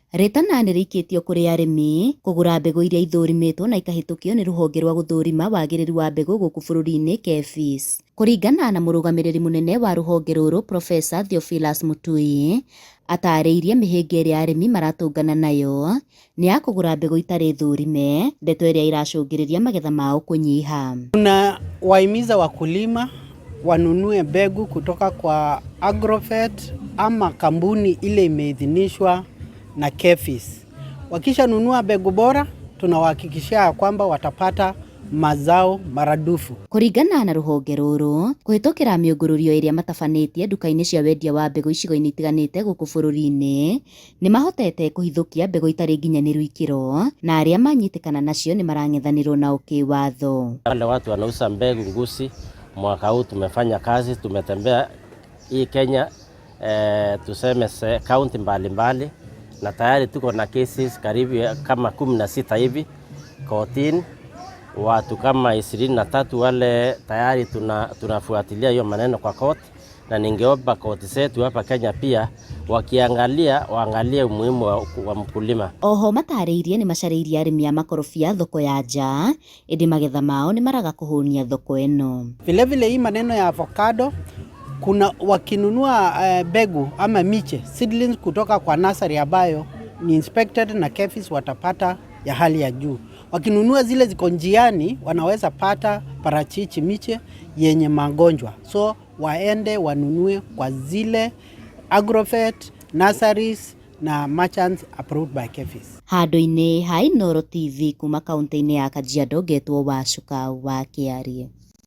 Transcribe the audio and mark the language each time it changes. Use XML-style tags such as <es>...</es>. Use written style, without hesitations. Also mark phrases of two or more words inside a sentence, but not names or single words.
<ki>Ritana nĩ rĩikĩtio kũrĩ arĩmi kũgũra mbegũ iria ithũrimĩtwo na ikahĩtũkio nĩ rũhonge rwa gũthũrima wagĩrĩru wa mbegũ gũkũ bũrũri-inĩ KEPHIS. Kũringana na mũrũgamĩrĩri mũnene wa rũhonge rũrũ Profesa Theophilus Mutui, atarĩirie mĩhĩnga ĩrĩa arĩmi maratũngana nayo nĩ ya kũgũra mbegũ itarĩ thũrime, ndeto ĩrĩa iracũngĩrĩria magetha mao kũnyiha.</ki> <sw>Tunawahimiza wakulima wanunue mbegu kutoka kwa Agrovet ama kampuni ile imeidhinishwa na KEPHIS. Wakisha nunua mbegu bora, tunawahakikishia kwamba watapata mazao maradufu.</sw> <ki>Kũringana na rũhonge rũrũ, kũhĩtũkĩra mĩũngũrũrio ĩrĩa matabanĩtie nduka-inĩ cia wendia wa mbegũ icigo-inĩ itiganĩte gũkũ bũrũri-inĩ, nĩ mahotete kũhithũkia mbegũ itarĩ nginyanĩru ikĩro, na arĩa manyitĩkana nacio nĩ marang'ethanĩrwo nao kĩwatho.</ki> <sw>Wale watu wanauza mbegu ngusi, mwaka huu tumefanya kazi, tumetembea hii Kenya, tuseme kaunti mbalimbali, na tayari tuko na cases karibu kama 16 hivi kotini, watu kama 23 wale tayari tunafuatilia hiyo maneno kwa koti, na ningeomba koti zetu hapa Kenya pia waangalie umuhimu wa mkulima.</sw> <ki>Oho matarĩirie nĩ macarĩirie arĩmi a makorobia thoko ya nja, ĩndĩ magetha mao nĩ maraga kũhũnia thoko ĩno.</ki> <sw>Vile hii maneno ya avocado, kuna wakinunua mbegu ama miche seedlings kutoka kwa nursery ambayo ni inspected na KEPHIS watapata ya hali ya juu. Wakinunua zile ziko njiani wanaweza pata parachichi miche yenye magonjwa. So waende wanunue kwa zile Agrovet, nurseries na</sw> <en>merchants approved by</en> <sw>KEPHIS.</sw> <ki>Handũ-inĩ ha Inooro TV kuma kaunti-inĩ ya Kajiado, ngetwo Wacuka wa Kĩarie.</ki>